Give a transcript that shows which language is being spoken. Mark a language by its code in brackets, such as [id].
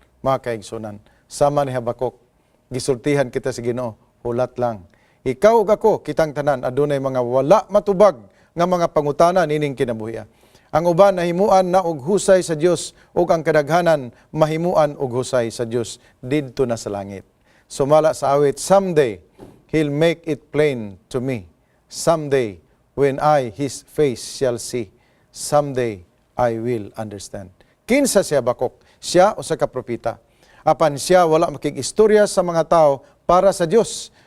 [ceb] Mga kaigsunan, sama ni Habakuk, gisultihan kita sa Ginoo, hulat lang. Ikaw ug ako, kitang tanan, adunay mga wala matubag nga mga pangutana nining kinabuhi. Ang uban nahimuan na og husay sa Dios ug ang kadaghanan mahimuan og husay sa Dios didto na sa langit. Sumala sa awit, [en] someday He'll make it plain to me. Someday when I His face shall see, someday I will understand. [ceb] Kinsa si Habakuk? Siya usa ka propeta. Apan siya wala makig-istorya sa mga tao para sa Dios.